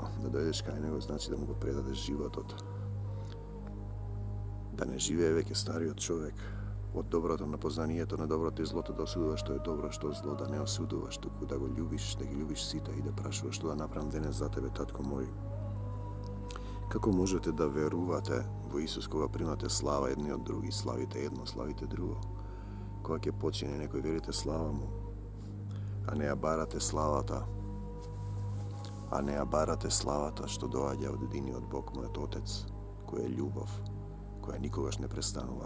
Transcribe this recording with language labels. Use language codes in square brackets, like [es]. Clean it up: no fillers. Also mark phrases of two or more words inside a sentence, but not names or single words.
[mk] Да дојдеш кај него значи да му го предадеш животот. Да не живее веќе стариот човек од доброто на познанието на доброто и злото, да осудуваш што е добро, што е зло, да не осудуваш, туку да го љубиш, да ги љубиш сите и да прашуваш што да направам денес за тебе, татко мој. Како можете да verувате во Исус кога примате слава едни од други, славите едно, славите друго? Кога ќе почине некој верите слава му, а не ја барате славата, што доаѓа од единиот Бог, мојот Отец, кој е љубов, која никогаш не престанува.